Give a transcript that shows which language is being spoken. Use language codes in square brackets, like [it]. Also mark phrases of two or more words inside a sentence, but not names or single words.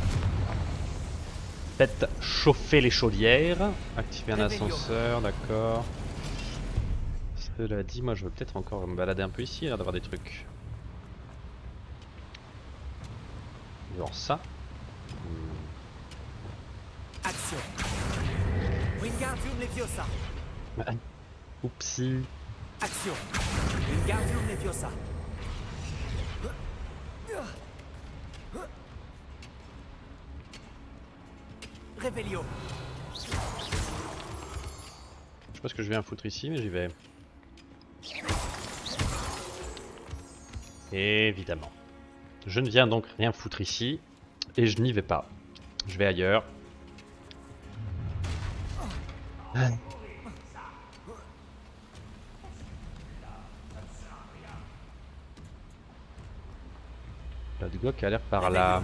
[fr] Faites chauffer les chaudières. Activer un ascenseur, d'accord. Cela dit, moi je veux peut-être encore me balader un peu ici, là d'avoir des trucs. Genre ça. Action. Wingardium Leviosa. Oupsie. Action. Wingardium Leviosa. Revelio. Je sais pas ce que je viens foutre ici, mais j'y vais. Évidemment. Je ne viens donc rien foutre ici. Et je n'y vais pas. Je vais ailleurs. La Dgok a l'air par là.